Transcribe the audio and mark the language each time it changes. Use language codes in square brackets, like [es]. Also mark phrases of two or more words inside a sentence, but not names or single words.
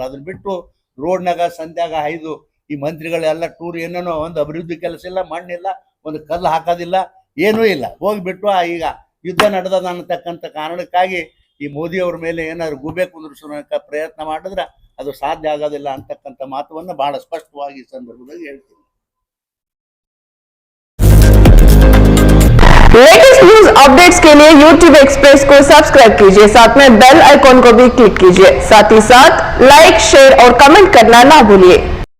[kn] ಅದನ್ನ ಬಿಟ್ಟು ರೋಡ್ನಾಗ ಸಂಧ್ಯಾಗ ಐದು ಈ ಮಂತ್ರಿಗಳೆಲ್ಲ ಟೂರ್ ಏನೇನೋ ಒಂದು ಅಭಿವೃದ್ಧಿ ಕೆಲಸ ಇಲ್ಲ, ಮಣ್ಣಿಲ್ಲ, ಒಂದು ಕಲ್ಲು ಹಾಕೋದಿಲ್ಲ, ಏನೂ ಇಲ್ಲ. ಹೋಗ್ಬಿಟ್ಟು ಈಗ ಯುದ್ಧ ನಡೆದದ ಅನ್ನತಕ್ಕಂಥ ಕಾರಣಕ್ಕಾಗಿ ಈ ಮೋದಿ ಅವ್ರ ಮೇಲೆ ಏನಾದ್ರು ಗೂಬೆ ಕುಂದ್ರಿಸೋಕೆ ಪ್ರಯತ್ನ ಮಾಡಿದ್ರೆ ಅದು ಸಾಧ್ಯ ಆಗೋದಿಲ್ಲ ಅಂತಕ್ಕಂಥ ಮಾತವನ್ನು ಬಹಳ ಸ್ಪಷ್ಟವಾಗಿ ಈ ಸಂದರ್ಭದಲ್ಲಿ ಹೇಳ್ತೀನಿ. [hi] लेटेस्ट न्यूज अपडेट्स के लिए YouTube एक्सप्रेस को सब्सक्राइब कीजिए, साथ में बेल आइकॉन को भी क्लिक कीजिए। साथ ही साथ लाइक, शेयर और कमेंट करना ना भूलिए।